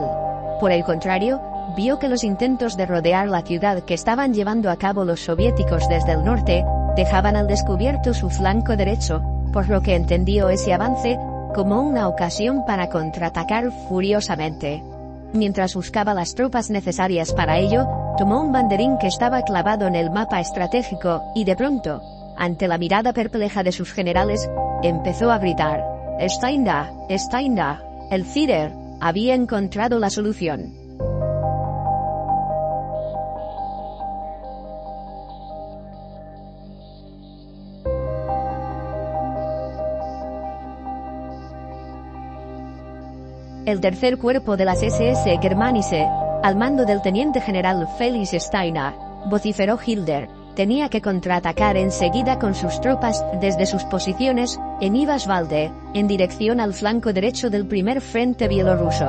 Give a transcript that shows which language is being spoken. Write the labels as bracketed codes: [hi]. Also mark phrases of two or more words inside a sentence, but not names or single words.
[es] Por el contrario, vio que los intentos de rodear la ciudad que estaban llevando a cabo los soviéticos desde el norte, dejaban al descubierto su flanco derecho, por lo que entendió ese avance como una ocasión para contraatacar furiosamente. Mientras buscaba las tropas necesarias para ello, tomó un banderín que estaba clavado en el mapa estratégico, y de pronto, ante la mirada perpleja de sus generales, empezó a gritar: [de] «Stein da, Stein da». [es] El Führer había encontrado la solución. El tercer cuerpo de las SS Germanische, al mando del teniente general Felix Steiner, vociferó Hitler, tenía que contraatacar enseguida con sus tropas desde sus posiciones en Iwaswalde, en dirección al flanco derecho del primer frente bielorruso.